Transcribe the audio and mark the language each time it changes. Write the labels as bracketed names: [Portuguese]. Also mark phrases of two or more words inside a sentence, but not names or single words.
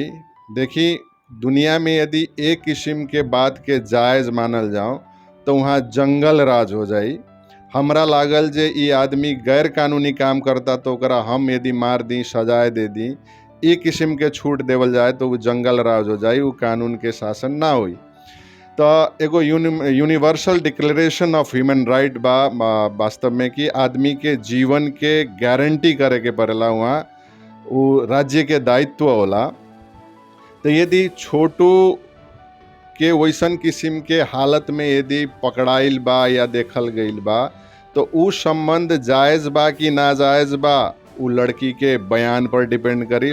[Bhojpuri] देखी, दुनिया में यदि एक किस्म के बात के जायज मानल जाओ तो वहाँ जंगल राज हो जाई। हमरा लागल जे ई आदमी गैर कानूनी काम करता तो ओकरा हम यदि मार दी, सजाए दे दी, ई किस्म के छूट देवल जाए तो वो जंगल राज हो जाई, वो कानून के शासन ना होई। तो एगो यूनिवर्सल डिक्लेरेशन ऑफ ह्यूमन राइट बा वास्तव में कि आदमी के जीवन के गारंटी करे के पड़ेला, वहाँ वो राज्य के दायित्व होला। तो यदि छोटू के वैसन किस्म के हालत में यदि पकड़ाइल बा या देखल गइल बा तो उ संबंध जायज बा कि नाजायज बा, उ लड़की के बयान पर डिपेंड करी।